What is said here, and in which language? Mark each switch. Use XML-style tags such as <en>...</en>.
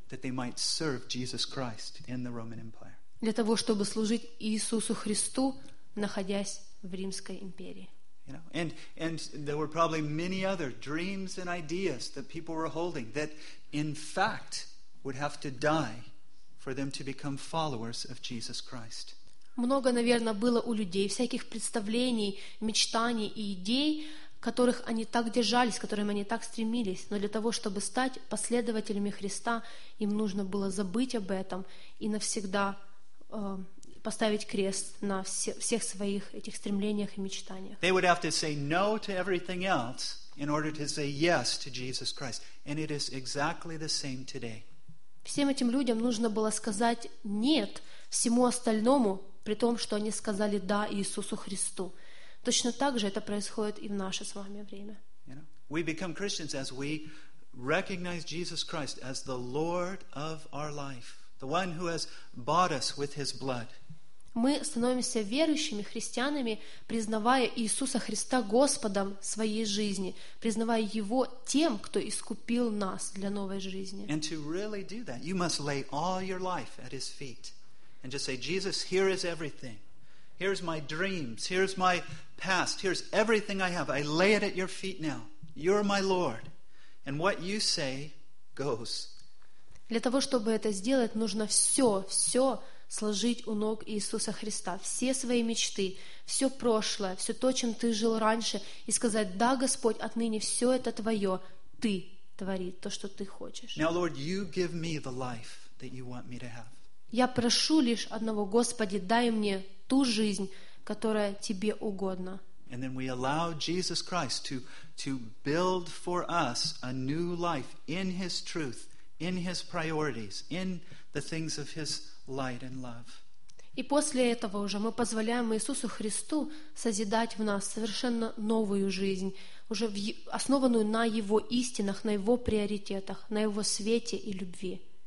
<en>That they might serve Jesus Christ in the Roman Empire.</en> <ru>Для того, чтобы служить Иисусу Христу, находясь в Римской империи.</ru> <en>You know, and there were probably many other dreams and ideas that people were holding that in fact would have to die for them to become followers of Jesus Christ.</en> <ru>Много, наверное, было у людей всяких представлений, мечтаний и идей, которых они так держались, которыми они так стремились, но для того, чтобы стать последователями Христа, им нужно было забыть об этом и навсегда поставить крест на всех своих этих стремлениях и мечтаниях.</ru> <en>They would have to say no to everything else in order to say yes to Jesus Christ. And it is exactly the same today.</en> <ru>Всем этим людям нужно было сказать «нет» всему остальному, при том, что они сказали «да» Иисусу Христу. Точно так же это происходит и в наше с вами время.</ru> <en>You know, we become Christians as we recognize Jesus Christ as the Lord of our life, the one who has bought us with his blood.</en> <ru>Мы становимся верующими христианами, признавая Иисуса Христа Господом своей жизни, признавая Его тем, кто искупил нас для новой жизни.</ru> <en>And to really do that, you must lay all your life at His feet and just say, Jesus, here is everything. Here's my dreams. Here's my past. Here's everything I have. I lay it at your feet now. You're my Lord. And what you say goes.</en> <ru>Для того, чтобы это сделать, нужно все сложить у ног Иисуса Христа, все свои мечты, все прошлое, все то, чем ты жил раньше, и сказать, да, Господь, отныне все это Твое, Ты твори то, что Ты хочешь.</ru> <en>Now, Lord, You give me the life that You want me to have.</en> <ru>Я прошу лишь одного, Господи, дай мне ту жизнь, которая Тебе угодна.</ru> <en>And then we allow Jesus Christ to build for us a new life in His truth, in His priorities, in the things of His light and love.</en> <ru>И после этого уже мы позволяем Иисусу Христу созидать в нас совершенно новую жизнь, уже основанную на Его истинах, на Его приоритетах, на Его свете и любви.</ru>